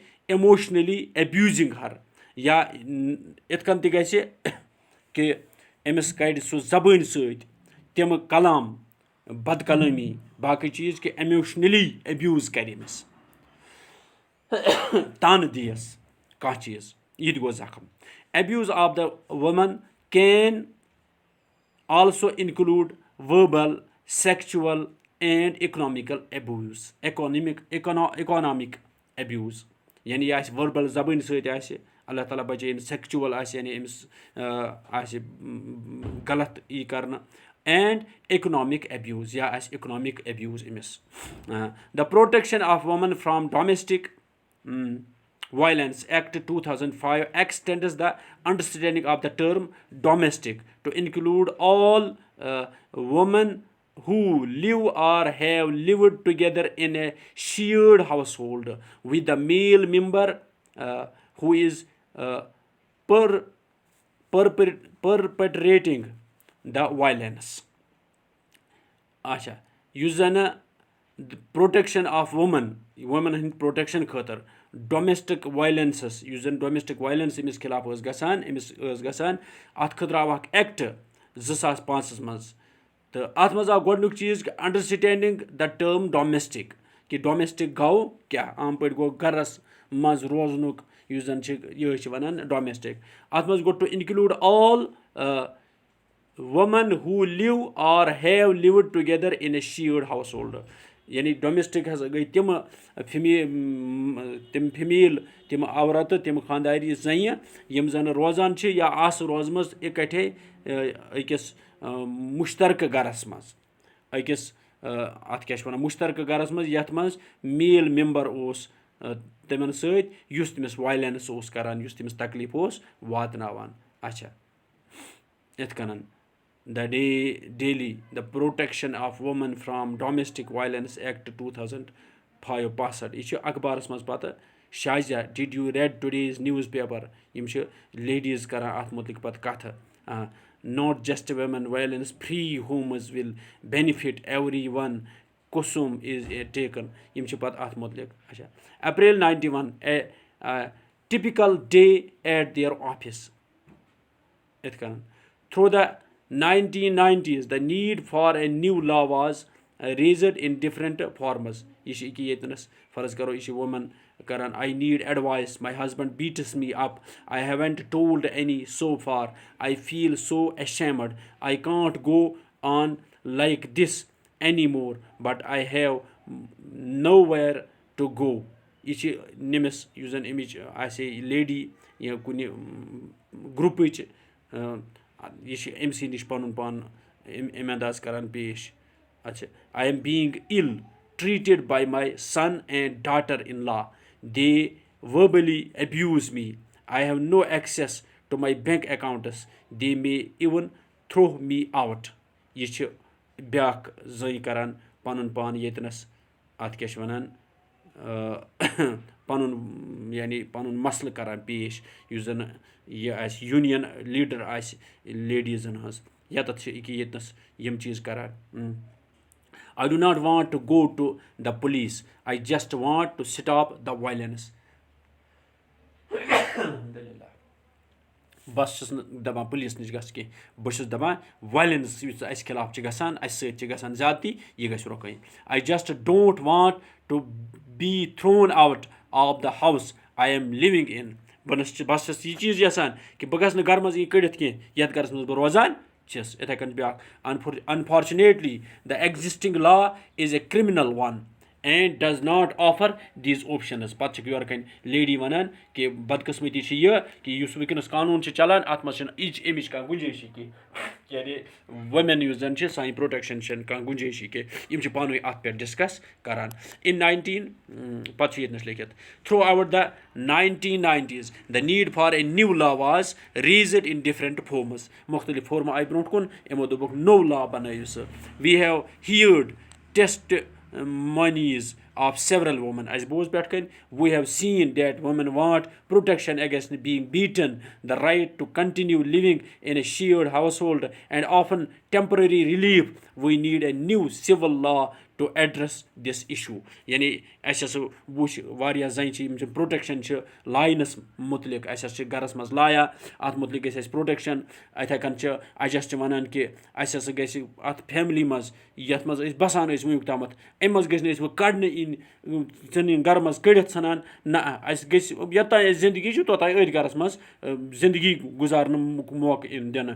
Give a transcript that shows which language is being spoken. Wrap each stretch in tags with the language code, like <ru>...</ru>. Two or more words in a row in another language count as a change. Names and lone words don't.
<en>emotionally abusing</en> <ks>ہر یا یِتھ کٔنۍ تہِ گژھِ کہِ أمِس کَڑِ سُہ زبٲنۍ سۭتۍ تِمہٕ کلام بد کلٲمی باقٕے چیٖز کہِ</ks> <en>emotionally abuse</en> <ks>کَرِ أمِس تانہٕ دِیَس کانٛہہ چیٖز یہِ تہِ گوٚو زخم.</ks> <en>abuse of the woman can also include verbal sexual and economical abuse economic abuse</en> <ks>یعنی یہِ آسہِ ؤربل زبٲنۍ سۭتۍ آسہِ</ks> <ar>اللہ تعالیٰ</ar> <ks>بچٲیِن سیٚکچُوَل آسہِ یعنی أمِس آسہِ غلط یی کرنہٕ</ks> <en>and economic abuse</en> <ks>یا آسہِ</ks> <en>economic abuse</en> <ks>أمِس.</ks> <en>the protection of women from domestic Violence Act 2005 extends the understanding of the term domestic to include all women who live or have lived together in a shared household with the male member who is perpetrating the violence.</en> <ks>اچھا یُس زَنہٕ</ks> <en>protection of women</en> <ks>ہٕنٛدۍ پروٹیکشن خٲطرٕ</ks> <en>domestic violences</en> <ks>یُس زن</ks> <en>domestic violence</en> <ks>أمِس خِلاف ٲس گژھان اَتھ خٲطرٕ آو اکھ ایکٹ 2005 منٛز تہٕ اَتھ منٛز آو گۄڈٕنیُک چیٖز کہِ</ks> <en>understanding the term domestic</en> <ks>کہِ ڈومیسٹِک گوٚو کیاہ عام پٲٹھۍ گوٚو گرس منٛز روزنُک یُس زن چھِ یہِ چھِ وَنان ڈومیسٹِک. اَتھ منٛز گوٚو</ks> <en>to include all women who live or have lived together in a shared household.</en> <ks>یعنی ڈومیسٹِک ہسا گٔے تِم فِمیل تِم عورتہٕ تِم خانداری زَنہِ یِم زَن روزان چھِ یا آسہٕ روزمٕژ اِکٹھے أکِس مُشترکہٕ گرس منٛز أکِس اَتھ کیاہ چھِ وَنان مُشترکہٕ گرس منٛز یَتھ منٛز</ks> <en>male member</en> <ks>اوس تِمن سۭتۍ یُس تٔمِس وایلینس اوس کران یُس تٔمِس تکلیٖف اوس واتناوان. اچھا یِتھ کٔنن</ks> <en>the protection of women from domestic violence act 2005 passed.</en> <ks>یہِ چھُ اخبارس منٛز پتہٕ شازیا</ks> <en>did you read today's newspaper</en> <ks>یِم چھِ لیڈیٖز کران اَتھ مُتعلِق پتہٕ کَتھٕ.</ks> <en>not just women violence free homes will benefit everyone kusum is taken</en> <ks>یِم چھِ پتہٕ اَتھ مُتعلِق.</ks> <en>اچھا April 91 a typical day at their office.</en> <ks>یِتھ کٔنۍ</ks> <en>through the 1990s the need for a new law was raised in different forms.</en> <ks>یہِ چھِ ییٚکیٛاہ ییٚتنَس فرض کرو یہِ چھِ وومن کران</ks> <en>I need advice my husband beats me up I haven't told any so far I feel so ashamed I can't go on like this anymore but I have nowhere to go.</en> <ks>یہِ چھِ نٔمِس یُس زَن اَمِچ آسہِ لیڈی یا کُنہِ گرُپٕچ یہِ چھِ أمۍ سٕے نِش پَنُن پان اَمہِ انداز کران پیش.</ks> <en>اچھا I am being ill treated by my son and daughter-in-law they verbally abuse me I have no access to my bank accounts they may even throw me out.</en> <ks>یہِ چھِ بیاکھ زٔنۍ کران پَنُن پان ییٚتنَس اَتھ کیاہ چھِ وَنان پَنُن یعنی پَنُن مسلہٕ کران پیش یُس زَن یہِ آسہِ</ks> <en>union leader</en> <ks>آسہِ لیڈیٖزن ہٕنٛز ییٚتَتھ چھِ ییٚکیٛاہ ییٚتنَس یِم چیٖز کران.</ks> <en>I do not want to go to the police I just want to stop the violence.</en> <ks>بس چھُس نہٕ دَپان پُلیٖس نِش گژھ کینٛہہ بہٕ چھُس دَپان وایلینس یُس اَسہِ خِلاف چھِ گژھان اَسہِ سۭتۍ چھِ گژھان زیادتی یہِ گژھِ رُکٕنۍ.</ks> <en>I just don't want to be thrown out of the house I am living in.</en> <ks>بہٕ چھَس یہِ چیٖز یَژھان کہِ بہٕ گژھٕ نہٕ گرٕ منٛز کٔڑِتھ کینٛہہ یَتھ گرس منٛز بہٕ روزان چھَس. یِتھَے کٔنۍ بیٛاکھ</ks> <en>unfortunately the existing law is a criminal one and does not offer these options.</en> <ks>پَتہٕ چھِ یورٕ کَنۍ لیڈی وَنان کہِ بدقٕسمٔتی چھِ یہِ کہِ یُس وٕنکیٚنَس قانوٗن چھِ چلان اَتھ منٛز چھِنہٕ اَمِچ کانٛہہ گُنجٲیشی کینٛہہ یعنی وومین یُس زَن چھِ سانہِ پرٛوٹیکشَن چھَنہٕ کانٛہہ گُنجٲیشی کینٛہہ یِم چھِ پانہٕ ؤنۍ اَتھ پٮ۪ٹھ ڈِسکس کران. پَتہٕ چھُ ییٚتنَس لیکھِتھ</ks> <en>through out the 1990s the need for a new law was raised in different forms.</en> <ks>مُختٔلِف فورمہٕ آیہِ برونٛٹھ کُن یِمو دوٚپُکھ نوٚو لا بَنٲیِو سُہ.</ks> <en>we have heard testimonies of several women.</en> <ks>اَسہِ بوٗز پٮ۪ٹھ کَنۍ</ks> <en>we have seen that women want protection against being beaten the right to continue living in a shared household and often temporary relief. We need a new civil law to address this issue.</en> <ks>یعنی اَسہِ ہسا وٕچھ واریاہ زَنہِ چھِ یِم چھِ پرٛوٹٮ۪کشَن چھِ لاینَس مُتعلِق اَسہِ ہسا چھِ گَرَس منٛز لایا اَتھ مُتعلِق گژھِ اَسہِ پرٛوٹٮ۪کشَن. اِتھَے کٔنۍ چھِ اَجَس چھِ وَنان کہِ اَسہِ ہسا گژھِ اَتھ فیملی منٛز یَتھ منٛز أسۍ بَسان ٲسۍ وٕنیُک تامَتھ اَمہِ منٛز گٔژھۍ نہٕ أسۍ وۄنۍ کَڑنہٕ یِنۍ ژھٕنٕنۍ گَرٕ منٛز کٔڑِتھ ژھٕنان نہ اَسہِ گٔژھِ یوٚتانۍ اَسہِ زِندگی چھِ توٚتانۍ أتھۍ گَرَس منٛز زِندگی گُزارنہٕ موقعہٕ یِن دِنہٕ.</ks>